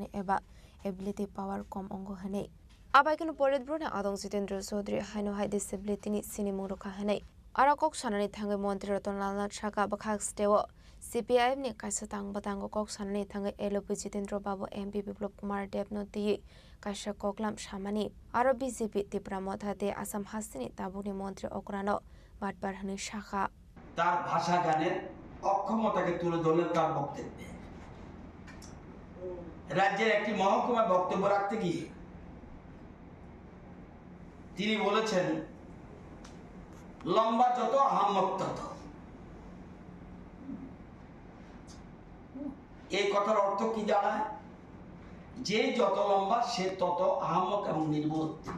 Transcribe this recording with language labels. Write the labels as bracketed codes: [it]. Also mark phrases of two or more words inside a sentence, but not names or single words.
[trp] eba ability power kom ongo hene abai kinu polit bruni adong Jitendra Chaudhary haino hai disability ni sini murukha hene ara kok sanani thangi Mantri Ratan Lal Nat shaka bakhak stewo CPIM ni kaisa tang batang kok sanani thangai LP Jitendra Babu MP Biplop Kumar Dev no ti kaisa koklam samani aro BJP Tripura mothate Assam Hasini tabuni মন্ত্রী অকরানো বাটবার হানি শাখা [bn] তার ভাষা জ্ঞানের অক্ষমতাকে তুলে ধরলেন তার বক্তব্যে রাজ্যের একটি মহকুমা বক্তব্য রাখতে গিয়ে তিনি বলেছেন লম্বা যত আহম্মক তত এই কথার অর্থ কি দাঁড়ায় যে যত লম্বা সে তত আহম্মক এবং নির্বোধ